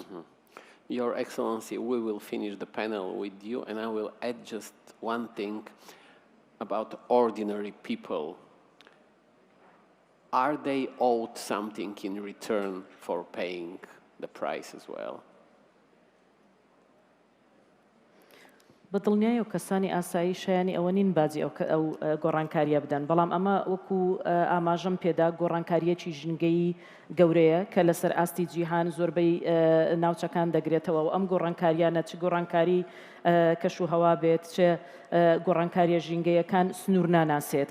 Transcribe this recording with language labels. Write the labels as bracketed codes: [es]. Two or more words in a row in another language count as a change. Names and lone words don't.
[en] Your Excellency, we will finish the panel with you, and I will add just one thing about ordinary people. Are they owed something in return for paying the price as well? [ckb] بەدڵنیای و کەسانی ئاسایی شایانی ئەوە نین باجی ئەو گۆڕانکاریە بدەن بەڵام ئەمە وەکو ئاماژەم پێدا گۆڕانکاریەکی ژنگەی گەورەیە کە لەسەر ئاستی جیهان زۆربەی ناوچەکان دەگرێتەوە و ئەم گۆڕانکاریانە چ گۆڕانکاری کەش و هەوا بێت چ گۆڕانکاریە ژینگەیەکان سنوور ناناسێت